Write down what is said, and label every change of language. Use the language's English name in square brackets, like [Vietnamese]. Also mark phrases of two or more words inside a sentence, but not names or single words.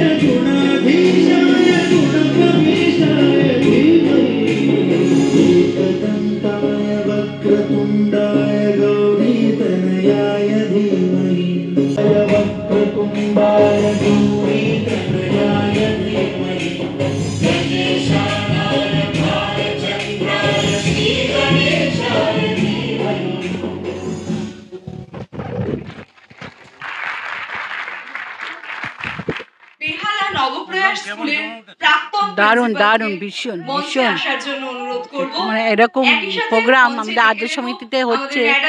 [Sanskrit] गुणाधीशाय गुणप्रविष्टाय धीमहि एकदन्ताय वक्रतुण्डाय गौरीतनयाय धीमहि वक्रतुण्डाय गौरीतनयाय धीमहि गणेशानाय भालचन्द्राय श्रीगणेशाय धीमहि। [Bangla] বেহালা নবপ্রয়াস স্কুলের প্রাক্তন দারুণ প্রিন্সিপালকে দারুণ ভীষণ মঞ্চে ভীষণ আসার জন্য অনুরোধ করব। মানে এরকম একই সাথে প্রোগ্রাম মঞ্চে আমাদের আদ্য ডেকে নেব সমিতিতে আমাদের হচ্ছে, ম্যাডাম